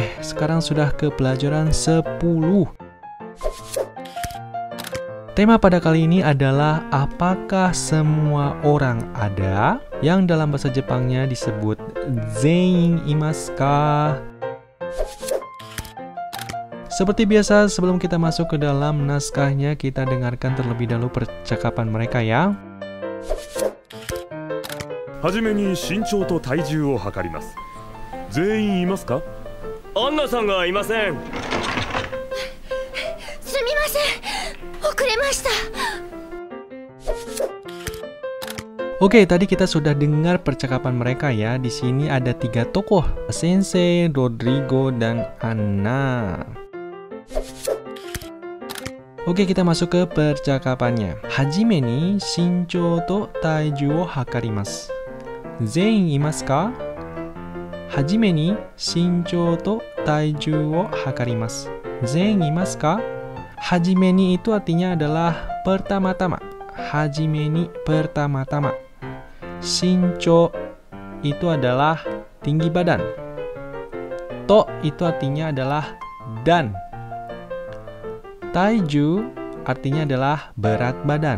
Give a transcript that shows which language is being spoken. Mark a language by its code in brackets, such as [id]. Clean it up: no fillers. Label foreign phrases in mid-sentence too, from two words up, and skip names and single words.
[id] Sekarang sudah ke pelajaran 10. Tema pada kali ini adalah apakah semua orang ada, yang dalam bahasa Jepangnya disebut [ja] 全員いますか. [id] Seperti biasa, sebelum kita masuk ke dalam naskahnya, kita dengarkan terlebih dahulu percakapan mereka ya. [ja] はじめに身長と体重を測ります。全員いますか？アンナさんがいません。すみません。遅れました。 [id] Oke, tadi kita sudah dengar percakapan mereka ya. Di sini ada 3 tokoh, Sensei, Rodrigo, dan Anna. Oke, kita masuk ke percakapannya. [ja] はじめに身長と体重を測ります. 全員いますか? はじめに身長と体重を測ります. 全員いますか? はじめに [id] itu artinya adalah pertama-tama. [ja] はじめに pertama-tama. [id] Shinchou itu adalah tinggi badan. To itu artinya adalah dan. Taiju artinya adalah berat badan.